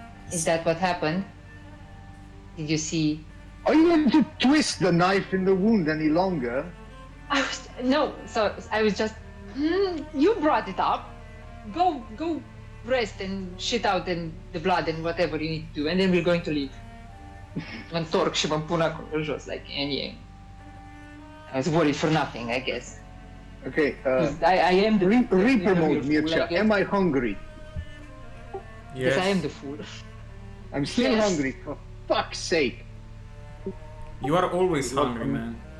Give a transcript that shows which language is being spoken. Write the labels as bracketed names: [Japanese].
[English] Is that what happened? Did you see? Are you going to twist the knife in the wound any longer? No. So I was just. You brought it up. Go rest and shit out and the blood and whatever you need to do, and then we're going to leave. [Romanian] Mă întorc și mă pun acolo jos, [English] like, and yeah. I was worried for nothing, I guess. Okay, I am the Reaper mode, fool, Mircea. I guess. Am I hungry? Yes, I am the fool. I'm still Yes. hungry, for fuck's sake. You are always hungry, man.